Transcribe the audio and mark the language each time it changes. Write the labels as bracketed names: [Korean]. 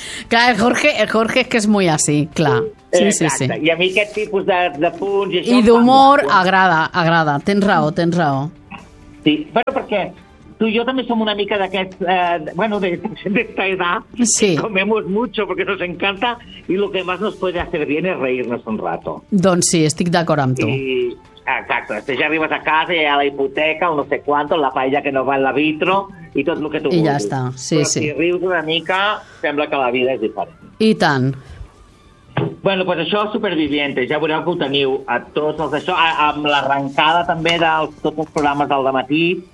[Catalan] Clar, el Jorge és que és molt així, clar. Sí, exacte. Sí, sí. I a mi aquest tipus de punts... I d'humor agrada. Tens raó. Sí, però perquè... Tu i jo també som una mica d'aquest... [Spanish] d'esta edad. Sí. Comemos mucho porque nos encanta y lo que más nos puede hacer bien es reírnos un rato. [Catalan] Doncs sí, estic d'acord amb tu. Exacte. Si ja arribes a casa, ja hi ha la hipoteca o [Spanish] no sé cuánto, [Catalan] la paella que no va en la vitro i tot el que tu vulguis. I ja està. Sí, però sí. Si rius una mica, sembla que la vida és diferent. I tant. Bueno, pues això, Supervivientes, ja veureu que ho teniu a tots els d'això, amb l'arrencada també de tots els programes del dematí.